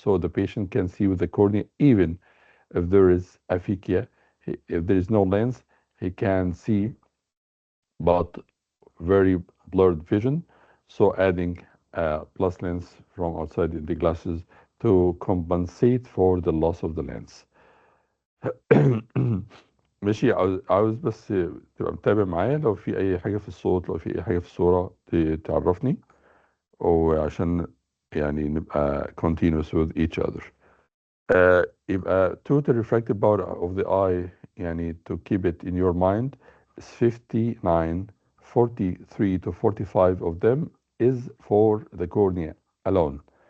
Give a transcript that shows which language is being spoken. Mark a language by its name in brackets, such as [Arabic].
[English] So the patient can see with the cornea even if there is aphakia, if there is no lens, he can see, but very blurred vision. So adding plus lens from outside the glasses to compensate for the loss of the lens. [Arabic] ماشي. عاوز بس تبقى متابع معايا لو في أي حاجة في الصوت، لو في أي حاجة في الصورة تعرفني، وعشان يعني نبقى [English] continuous with each other. [Arabic] يبقى [English] total refractive power of the eye [Arabic] يعني [English] to keep it in your mind is 59, 43 to 45 of them is for the cornea alone.